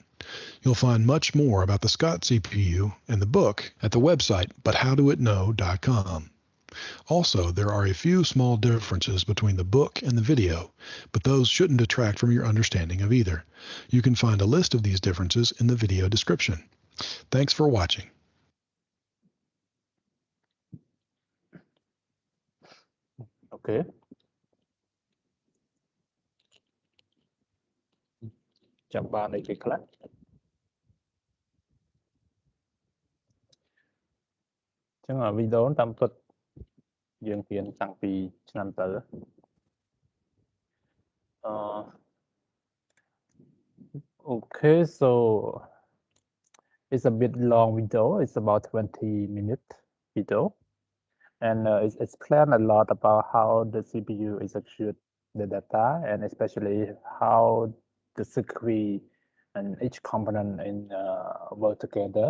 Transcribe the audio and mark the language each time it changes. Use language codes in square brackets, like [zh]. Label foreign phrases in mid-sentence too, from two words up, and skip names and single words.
[en] You'll find much more about the Scott CPU and the book at the website buthowdoitknow.com. Also, there are a few small differences between the book and the video, but those shouldn't detract from your understanding of either. You can find a list of these differences in the video description. Thanks for watching. Okay. [km] ចាំបានអីគេខ្លះ ចឹងវីដេអូតាមពិតយើងរៀនតាំងពីឆ្នាំទៅ [en] Okay, so it's a bit long video. It's about 20-minute video, and it explains a lot about how the CPU executes the data, and especially how the circuit and each component work together.